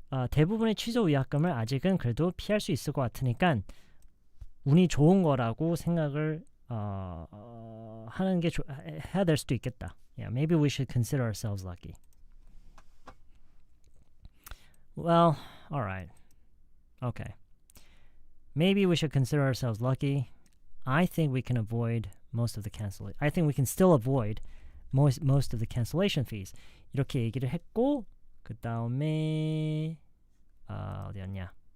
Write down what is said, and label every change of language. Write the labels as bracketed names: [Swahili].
[Korean] 대부분의 취소 위약금을 아직은 그래도 피할 수 있을 것 같으니까 운이 좋은 거라고 생각을 하는 게 해야 될 수도 있겠다. [English] Yeah, maybe we should consider ourselves lucky. Well, all right. Okay. Maybe we should consider ourselves lucky. I think we can avoid most of the cancellation. I think we can still avoid most of the cancellation fees. [Korean] 이렇게 얘기를 했고 그 다음에 어디였냐?